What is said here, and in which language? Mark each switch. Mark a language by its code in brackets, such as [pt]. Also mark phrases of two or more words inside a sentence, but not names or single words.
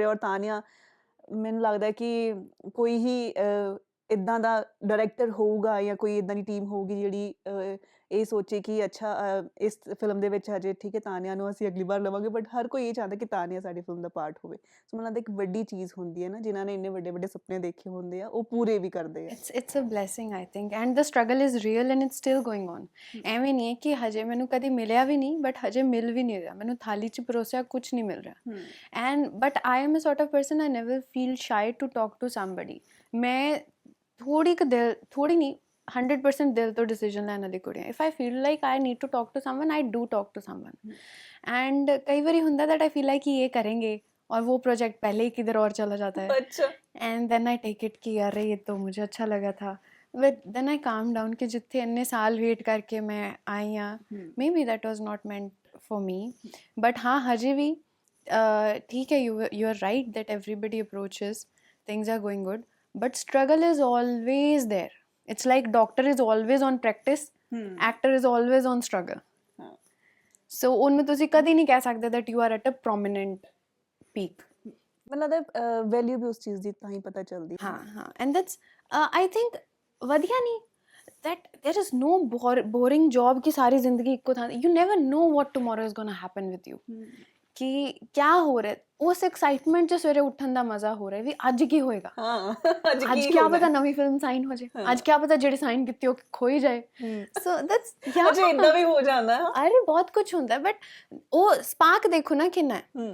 [pa] ਔਰ ਤਾਨੀਆ, ਮੈਨੂੰ ਲੱਗਦਾ ਕਿ ਕੋਈ ਹੀ ਇੱਦਾਂ ਦਾ ਡਾਇਰੈਕਟਰ ਹੋਊਗਾ ਜਾਂ ਕੋਈ ਇੱਦਾਂ ਦੀ ਟੀਮ ਹੋਊਗੀ ਜਿਹੜੀ ਇਹ ਸੋਚੇ ਕਿ ਅੱਛਾ ਇਸ ਫਿਲਮ ਦੇ ਵਿੱਚ ਹਜੇ ਠੀਕ ਹੈ ਤਾਨੀਆ ਨੂੰ ਅਸੀਂ ਅਗਲੀ ਵਾਰ ਲਵਾਂਗੇ, ਬਟ ਹਰ ਕੋਈ ਇਹ ਚਾਹੁੰਦਾ ਕਿ ਤਾਨੀਆ ਸਾਡੀ ਫਿਲਮ ਦਾ ਪਾਰਟ ਹੋਵੇ। ਸੋ ਮੈਨੂੰ ਲੱਗਦਾ ਇੱਕ ਵੱਡੀ ਚੀਜ਼ ਹੁੰਦੀ ਹੈ ਨਾ, ਜਿਨ੍ਹਾਂ ਨੇ ਇੰਨੇ ਵੱਡੇ ਵੱਡੇ ਸੁਪਨੇ ਦੇਖੇ ਹੁੰਦੇ ਆ ਉਹ ਪੂਰੇ ਵੀ ਕਰਦੇ ਆ। [en] it's a blessing I think, and the struggle is real and it's still going on. [pa] ਐਵੇਂ ਨਹੀਂ ਹੈ ਕਿ ਹਜੇ ਮੈਨੂੰ ਕਦੀ ਮਿਲਿਆ ਵੀ ਨਹੀਂ, ਬਟ ਹਜੇ ਮਿਲ ਵੀ ਨਹੀਂ ਰਿਹਾ, ਮੈਨੂੰ ਥਾਲੀ 'ਚ ਪਰੋਸਿਆ ਕੁਝ ਨਹੀਂ ਮਿਲ ਰਿਹਾ। [en] and but I am a sort of person, I never feel shy to talk to somebody. [pa] ਮੈਂ ਥੋੜੀ ਨਹੀਂ 100% ਦਿਲ ਤੋਂ ਡਿਸੀਜਨ ਲੈਣ ਵਾਲੀ ਕੁੜੀ ਹਾਂ। [en] If I feel like I need to talk to someone, I do talk to someone. [pa] ਐਂਡ ਕਈ ਵਾਰੀ ਹੁੰਦਾ [en] that I feel like [hi] कि ये करेंगे और वो प्रोजेक्ट पहले ही किधर और चला जाता है, अच्छा। [en] and then I take it [hi] कि अरे ये तो मुझे अच्छा लगा था, [en] but then I calm down [hi] कि जितने इतने साल वेट करके मैं आई हाँ, [en] may be that was not meant for me. [hi] बट हाँ हजे भी ठीक है, [en] you are right that everybody approaches things are going good, but struggle is always there. It's like doctor is always on practice, actor is always on struggle. So [pa] ਉਹਨੂੰ ਤੁਸੀਂ ਕਦੀ ਨਹੀਂ ਕਹਿ ਸਕਦੇ [en] that you are at a prominent peak. [pa] ਮੈਨੂੰ ਲੱਗਦਾ ਵੈਲਿਊ ਵੀ ਉਸ ਚੀਜ਼ ਦੀ ਤਾਂ ਹੀ ਪਤਾ ਚੱਲਦੀ। [en] ਹਾਂ and that's I think [pa] ਵਧੀਆ ਨਹੀਂ [en] that there is no boring job [pa] ਕਿ ਸਾਰੀ ਜ਼ਿੰਦਗੀ ਇੱਕੋ ਥਾਂ, [en] you never know what tomorrow is gonna happen with you, [pa] ਕਿ ਕਿਆ ਹੋ ਰਿਹਾ। ਉਸ ਐਕਸਾਈਟਮੈਂਟ 'ਚ ਸਵੇਰੇ ਉੱਠਣ ਦਾ ਮਜ਼ਾ ਹੋ ਰਿਹਾ ਵੀ ਅੱਜ ਕੀ ਹੋਏਗਾ, ਅੱਜ ਕਿਆ ਪਤਾ ਨਵੀਂ ਫਿਲਮ ਸਾਈਨ ਹੋ ਜਾਏ, ਅੱਜ ਕਿਆ ਪਤਾ ਜਿਹੜੀ ਸਾਈਨ ਕੀਤੀ ਉਹ ਖੋਈ ਜਾਏ। [en] so that's [pa] ਅੱਛਾ ਇਦਾਂ ਵੀ ਹੋ ਜਾਂਦਾ ਹੈ। ਅਰੇ ਬਹੁਤ ਕੁਝ ਹੁੰਦਾ, ਬਟ ਉਹ ਸਪਾਰਕ ਦੇਖੋ ਨਾ ਕਿੰਨਾ ਹੈ।